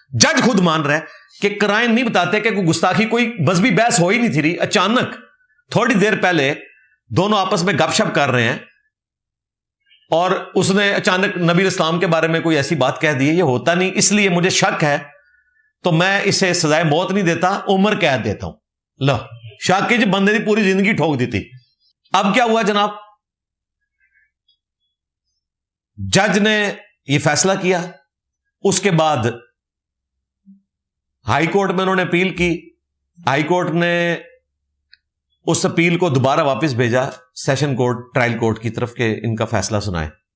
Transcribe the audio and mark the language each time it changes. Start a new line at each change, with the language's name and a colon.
Urdu: جج خود مان رہا ہے کہ کرائم نہیں بتاتے کہ کوئی گستاخی، کوئی مذہبی بحث ہو ہی نہیں تھی، اچانک تھوڑی دیر پہلے دونوں آپس میں گپ شپ کر رہے ہیں اور اس نے اچانک نبی اسلام کے بارے میں کوئی ایسی بات کہہ دی ہے. یہ ہوتا نہیں، اس لیے مجھے شک ہے تو میں اسے سزائے موت نہیں دیتا، عمر قید دیتا ہوں.
Punjabi: لو شک کی بندے دی پوری زندگی ٹھوک دی تھی.
Urdu: اب کیا ہوا جناب؟ جج نے یہ فیصلہ کیا، اس کے بعد ہائی کورٹ میں انہوں نے اپیل کی. ہائی کورٹ نے اس اپیل کو دوبارہ واپس بھیجا سیشن کورٹ، ٹرائل کورٹ کی طرف کہ ان کا فیصلہ سنائے.